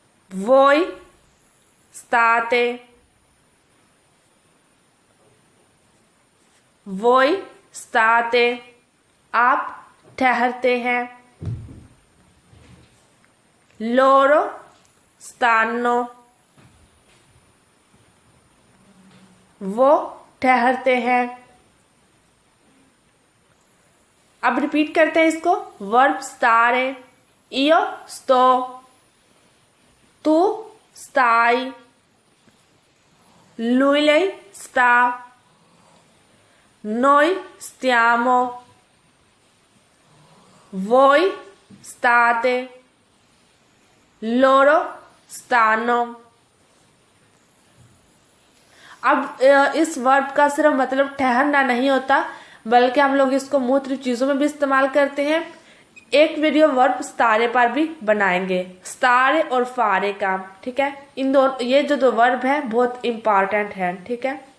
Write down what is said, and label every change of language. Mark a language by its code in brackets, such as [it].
[it] वोई स्ताते, वोई स्ताते [hi] आप ठहरते हैं। [it] लोरो स्तानो, [hi] वो ठहरते हैं। अब रिपीट करते हैं इसको। [it] वर्ब स्टारे, इयो sto, tu stai, lui lei sta, noi stiamo, voi state, loro stanno। [hi] अब इस वर्ब का सिर्फ मतलब ठहरना नहीं होता, बल्कि हम लोग इसको मुख्तलिफ चीज़ों में भी इस्तेमाल करते हैं। एक वीडियो वर्ब स्तारे पर भी बनाएंगे, स्तारे और फारे का, ठीक है। इन दोनों, ये जो दो वर्ब है बहुत इम्पॉर्टेंट है, ठीक है।